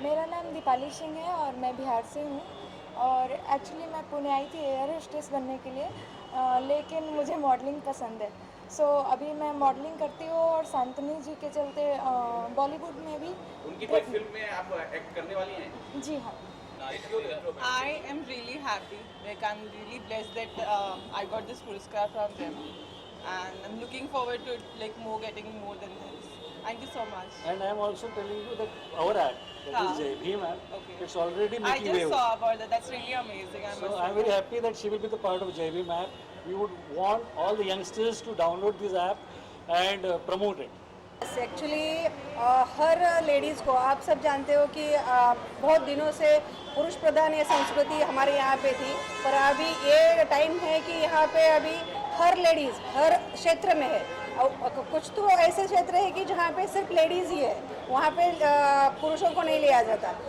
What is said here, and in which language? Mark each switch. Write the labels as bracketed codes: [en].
[hi] मेरा नाम दीपाली सिंह है और मैं बिहार से हूँ। और एक्चुअली मैं पुणे आई थी एयर होस्टेस बनने के लिए, लेकिन मुझे मॉडलिंग पसंद है। सो अभी मैं मॉडलिंग करती हूँ और शांतनु जी के चलते बॉलीवुड में भी उनकी कोई फिल्म में आप एक्ट करने वाली हैं? जी हाँ। [en] I am really happy. Like I'm really blessed that I got this Puraskar from them, and I'm looking forward to like getting more than this. Thank you so much. And I am also telling you that our act, that is Jai Bhim act, Okay. it's already I making just waves. saw about that. That's really amazing. So I am very happy that she will be the part of Jai Bhim app. We would want all the youngsters to download this app and promote it. [hi] Actually हर ladies को, आप सब जानते हो कि बहुत दिनों से पुरुष प्रधान ये संस्कृति हमारे यहाँ पे थी, पर अभी ये टाइम है कि यहाँ पे अभी हर लेडीज़ हर क्षेत्र में है। और कुछ तो ऐसे क्षेत्र है कि जहाँ पे सिर्फ लेडीज़ ही है, वहाँ पे पुरुषों को नहीं लिया जाता।